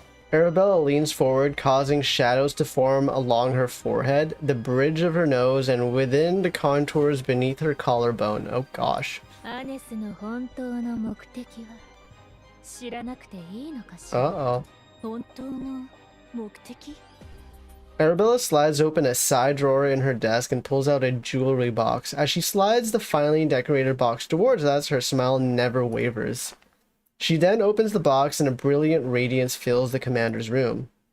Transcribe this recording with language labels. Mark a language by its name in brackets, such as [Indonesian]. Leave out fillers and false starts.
[English] Arabella leans forward, causing shadows to form along her forehead, the bridge of her nose, and within the contours beneath her collarbone. Oh gosh. [Japanese] アネスの本当の目的は知らなくていいのかしら。 [English] Uh-oh. [Japanese] 本当の目的？ [English] Arabella slides open a side drawer in her desk and pulls out a jewelry box. As she slides the finely decorated box towards us, her smile never wavers. She then opens the box and a brilliant radiance fills the commander's room.